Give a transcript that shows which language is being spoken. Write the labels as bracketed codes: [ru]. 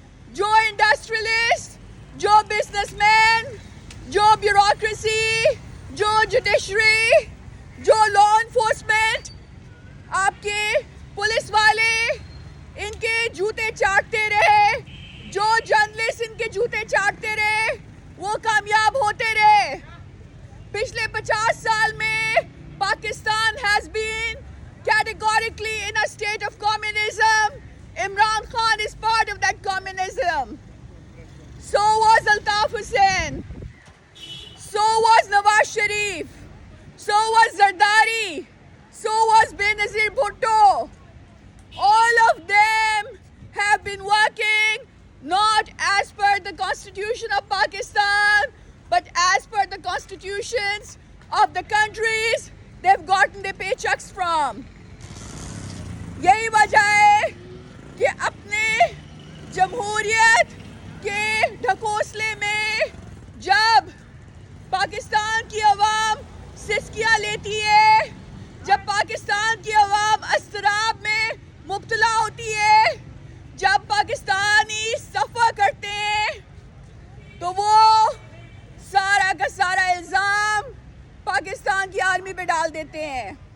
[ur] جو انڈسٹریلسٹ، جو business man, جو بیوروکریسی، جو جوڈیشری، جو لا انفورسمنٹ، آپ کے پولیس والے ان کے جوتے چاٹتے رہے، جو جرنلسٹ ان کے جوتے چاٹتے رہے، وہ کامیاب ہوتے رہے. پچھلے 50 سال میں [en] Pakistan has been categorically in a state of communism. Imran Khan is part of that communism. So was Altaf Hussain. So was Nawaz Sharif. So was Zardari. So was Benazir Bhutto. All of them have been working not as per the Constitution of Pakistan, but as per the constitutions of the countries they've gotten their paychecks from. [ur] یہی وجہ ہے کہ اپنے جمہوریت کے ڈھکوسلے میں جب پاکستان کی عوام سسکیاں لیتی ہے، جب پاکستان کی عوام اضطراب میں مبتلا ہوتی ہے، جب پاکستانی صفا کرتے ہیں، تو وہ سارا کا سارا الزام پاکستان کی آرمی پہ ڈال دیتے ہیں.